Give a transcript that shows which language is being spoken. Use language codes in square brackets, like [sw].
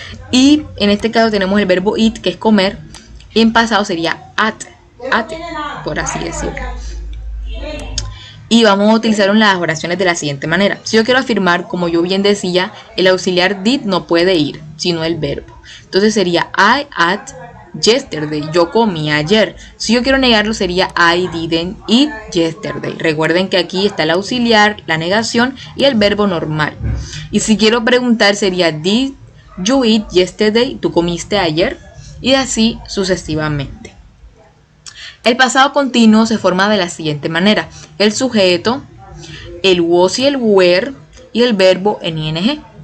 [es] Y en este caso tenemos el verbo eat, que es comer, y en pasado sería ate, por así decirlo. Y vamos a utilizar las oraciones de la siguiente manera. Si yo quiero afirmar, como yo bien decía, el auxiliar did no puede ir, sino el verbo. Entonces sería [en] I ate yesterday, [es] yo comí ayer. Si yo quiero negarlo sería [en] I didn't eat yesterday. [es] Recuerden que aquí está el auxiliar, la negación y el verbo normal. Y si quiero preguntar sería [en] did you eat yesterday, [es] tú comiste ayer, y así sucesivamente. El pasado continuo se forma de la siguiente manera: el sujeto, el was y el were y el verbo en ing.